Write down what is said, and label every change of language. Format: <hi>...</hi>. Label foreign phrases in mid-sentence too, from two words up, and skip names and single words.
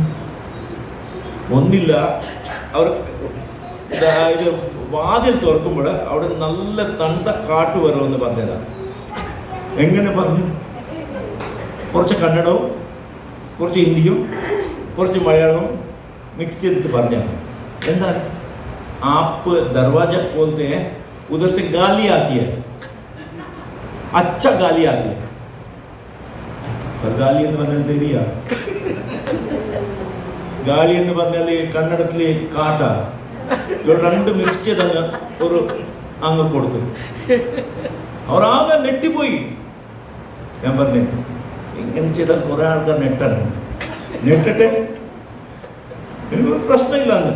<ml>ഒന്നില്ല, അവർ ഇത് വാതിൽ തുറക്കുമ്പോൾ അവിടെ നല്ല തണുത്ത കാട്ട് വരുമെന്ന് പറഞ്ഞതാണ്. എങ്ങനെ പറഞ്ഞു? കുറച്ച് കന്നഡവും കുറച്ച് ഹിന്ദിയും കുറച്ച് മലയാളവും മിക്സ് ചെയ്തിട്ട് പറഞ്ഞാണ്.</ml> <hi>എന്താണ്? आप दरवाजा बोलते हैं, उधर से गाली आती है, अच्छा गाली आती है.</hi> <ml>ഗാലി എന്ന് പറഞ്ഞാൽ തെരിയാ, ഗാലി എന്ന് പറഞ്ഞാൽ കന്നഡത്തിലെ കാട്ട. ഇവർ രണ്ട് മിക്സ് ചെയ്തങ്ങ് ഒരു അങ്ങ് കൊടുത്തു. അവർ ആകെ നെട്ടിപ്പോയി. ഞാൻ പറഞ്ഞു, ഇങ്ങനെ ചെയ്താൽ കുറെ ആൾക്കാർ നെട്ടാണ്, നെട്ടട്ടെ, എനിക്കൊരു പ്രശ്നമില്ല.</ml>